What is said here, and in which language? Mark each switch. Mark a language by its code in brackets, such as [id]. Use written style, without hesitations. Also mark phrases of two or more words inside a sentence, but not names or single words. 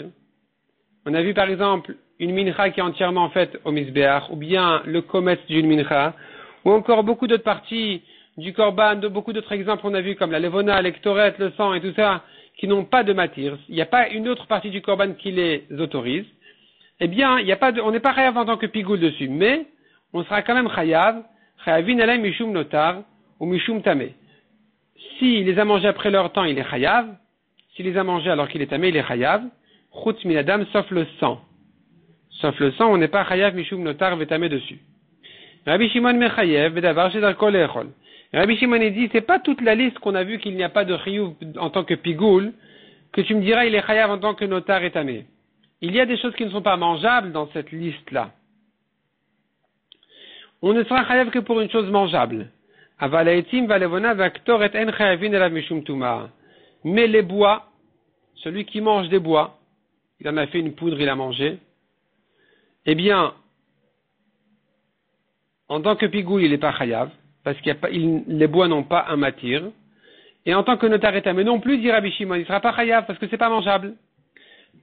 [fr] On a vu par exemple une mincha qui est entièrement faite au misbeach, ou bien le kometz d'une mincha, ou encore beaucoup d'autres parties du korban, de beaucoup d'autres exemples on a vu comme la levona, l'ektoret, le sang et tout ça, qui n'ont pas de matir. Il n'y a pas une autre partie du korban qui les autorise. Eh bien, on n'est pas chayav en tant que pigoul dessus, mais on sera quand même chayav, [he] חייבין עליו משום נותר [fr] ou [he] משום טמא. [fr] S'il les a mangés après leur temps, il est chayav. S'il les a mangés alors qu'il est tamé, il est chayav. [he] חוץ מן הדם, [fr] sauf le sang. Sauf le sang, on n'est pas chayav [he] משום נותר וטמא [fr] dessus. [he] רבי שמעון מחייב בדבר שדרכו לאכול. [fr] Rabbi Shimon dit, c'est pas toute la liste qu'on a vu qu'il n'y a pas de chiyuv en tant que pigoul, que tu me diras il est chayav en tant que notar et tamé. Il y a des choses qui ne sont pas mangeables dans cette liste-là. On ne sera chayav que pour une chose mangeable. Mais les bois, celui qui mange des bois, il en a fait une poudre, il a mangé, eh bien, en tant que pigoul, il n'est pas chayav, parce les bois n'ont pas un matir, et en tant que notar et tamé non plus, dit Rabbi Shimon, il ne sera pas chayav, parce que c'est pas mangeable.